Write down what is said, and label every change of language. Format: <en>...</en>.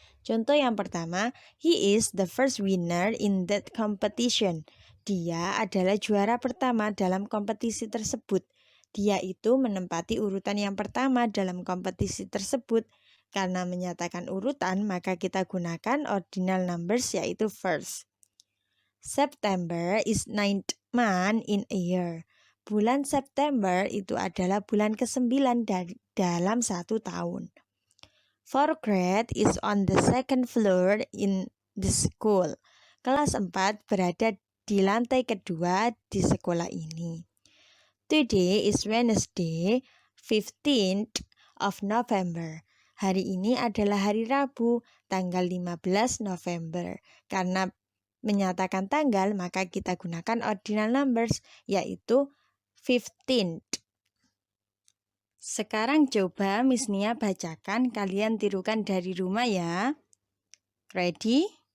<id>Contoh yang pertama,</id> <en>he is the first winner in that competition.</en> <id>Dia adalah juara pertama dalam kompetisi tersebut. Dia itu menempati urutan yang pertama dalam kompetisi tersebut. Karena menyatakan urutan, maka kita gunakan ordinal numbers yaitu first.</id> <en>September is 9th month in a year.</en> <id>Bulan September itu adalah bulan ke-9 dalam 1 tahun.</id> <en>Fourth grade is on the second floor in the school.</en> <id>Kelas 4 berada di lantai kedua di sekolah ini.</id> <en>Today is Wednesday, 15th of November.</en> <id>Hari ini adalah hari Rabu, tanggal 15 November. Karena menyatakan tanggal, maka kita gunakan ordinal numbers, yaitu 15th. Sekarang coba Miss Nia bacakan, kalian tirukan dari rumah ya.</id> <en>Ready?</en>